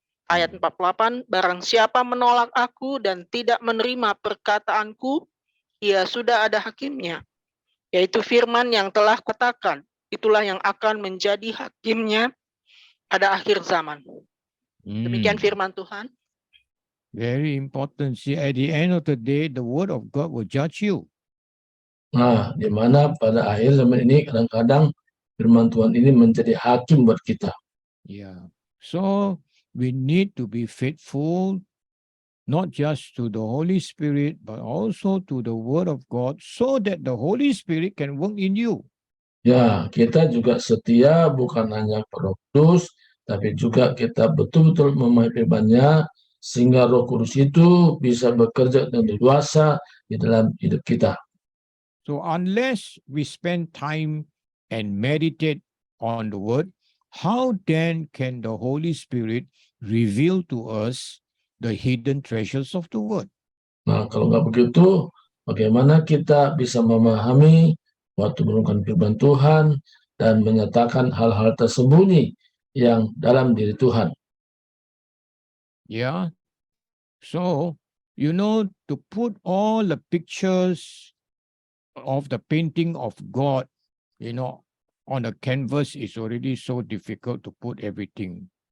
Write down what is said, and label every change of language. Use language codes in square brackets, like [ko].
[id] Ayat 48, barang siapa menolak aku dan tidak menerima perkataanku, ia sudah ada hakimnya, yaitu firman yang telah katakan, itulah yang akan menjadi hakimnya pada akhir zaman. Demikian firman Tuhan. [en] Very important. See, at the end of the day, the word of God will judge you. [id] Nah, di mana pada akhir zaman ini kadang-kadang firman Tuhan ini menjadi hakim buat kita. [en] Yeah. So we need to be faithful, not just to the Holy Spirit, but also to the word of God, so that the Holy Spirit can work in you. [id] Ya, kita juga setia bukan hanya pada Roh Kudus, tapi juga kita betul-betul memahami firman-Nya sehingga Roh Kudus itu bisa bekerja dengan leluasa di dalam hidup kita. [en] So unless we spend time and meditate on the word, how then can the Holy Spirit reveal to us the hidden treasures of the word? [id] Nah, kalau nggak begitu, bagaimana kita bisa memahami waktu merenungkan firman Tuhan dan menyatakan hal-hal tersembunyi yang dalam diri Tuhan. [en] Yeah. So, to put all the pictures of the painting of God, on the canvas is already so difficult to put everything.